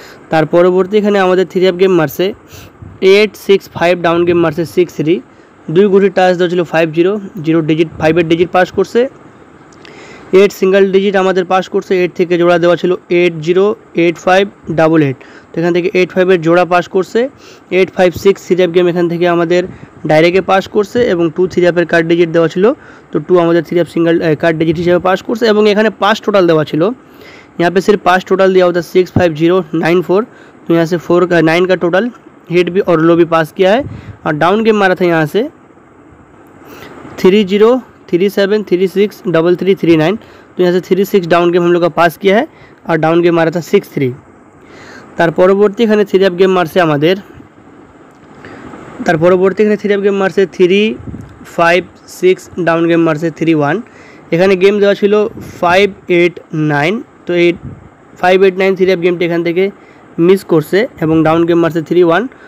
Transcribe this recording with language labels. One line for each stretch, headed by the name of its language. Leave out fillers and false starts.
Bangla: তার পরবর্তী এখানে আমাদের 3F গেম মারছে 865, ডাউন গেম মারছে 63, 2 গুটি টাচ দেওয়া ছিল 50, 0 ডিজিট 5-এর ডিজিট পাস করছে, 8 সিঙ্গেল ডিজিট আমাদের পাস করছে, 8 থেকে জোড়া দেওয়া ছিল 808588। তো এখান থেকে 85-এর জোড়া পাস করছে, 856 3F গেম এখান থেকে আমাদের ডাইরেক্টে পাস করছে এবং 2 3F-এর কার্ড ডিজিট দেওয়া ছিল, তো 2 আমাদের 3F
Hindi: सिंगल कार्ड डिजिट हिसाब
Bangla: पास करছে এবং এখানে 5 টোটাল দেওয়া ছিল।
Hindi: यहाँ पे सिर्फ 5 टोटल दिया होता 65094, तो यहाँ से 4 का 9 का टोटल हिट भी और लो भी पास किया है और डाउन गेम मारा था यहाँ से 30 37 36 33 39, तो यहाँ से 36 डाउन गेम हम लोग का पास किया है और डाउन गेम मारा था 63।
Bangla: তার পরবর্তী এখানে 3F গেম মারছে আমাদের 3F গেম মারছে 356, ডাউন গেম মারছে 31। এখানে গেম দেওয়া ছিল 589, তো এই 589 3F গেমটি এখান থেকে মিস করছে এবং ডাউন গেম মারছে 31।